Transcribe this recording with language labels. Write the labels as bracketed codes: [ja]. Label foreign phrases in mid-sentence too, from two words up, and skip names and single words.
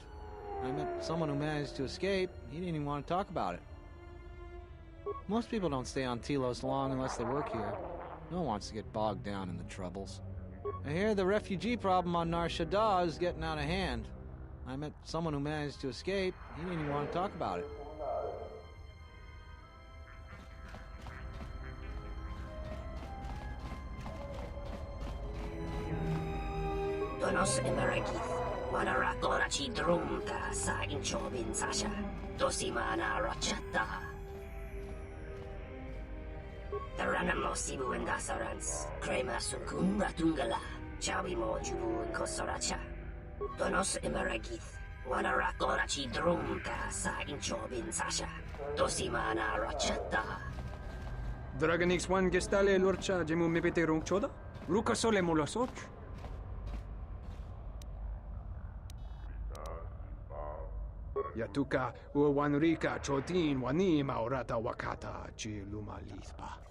[en] I met someone who managed to escape. He didn't even want to talk about it. Most people don't stay on Telos long unless they work here. No one wants to get bogged down in the troubles. I hear the refugee problem on Nar Shaddaa is getting out of hand. I met someone who managed to escape. He didn't even want to talk about it. Donos emeragith, wanara chi drumta sa inchobin sasha, dosimana rachata. Taranamo sibu and dasarans, crema sunkun ratungala, chawi mo jubu and kosoracha. Donos emeragith, wanara chi drumta sa inchobin sasha, dosimana rachata. Dragonix one gestale lurcha jemu mepete rungchoda, ruka sole molosoch. Yatuka uwanrika chotin wani maurata wakata chi luma lithpa.